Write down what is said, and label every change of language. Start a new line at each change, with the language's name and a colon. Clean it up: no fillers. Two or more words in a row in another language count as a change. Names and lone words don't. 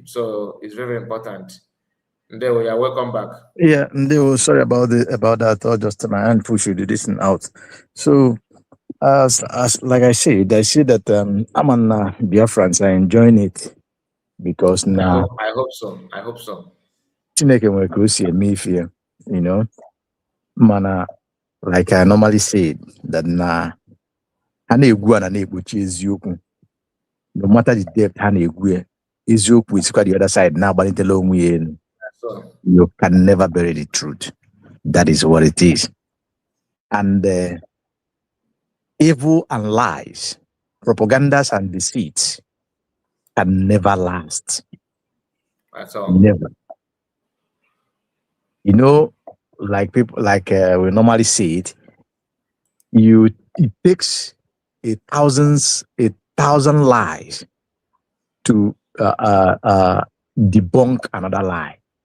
English: So it's very important. And there we are. Welcome back. Yeah, Dewu. Sorry about that. Or just my hand push you this and out. So. As like I said that Amana Biafrans are enjoying it because now I hope so.
Igbo: Chineke nwere ka o si eme ife,
English: you know,
Igbo: mana
English: like I normally said that
Igbo: na ha na-egwu a na-ekpuchi eziokwu,
English: no matter the depth
Igbo: ha na-egwu eziokwu isikwa
English: the other side
Igbo: na-agbalitela onwe ya elu.
English: You can never bury the truth. That is what it is. And evil and lies, propagandas and deceits can never last. That's all. Never. You know, like people, like we normally say it, it takes 1,000 lies to debunk another lie.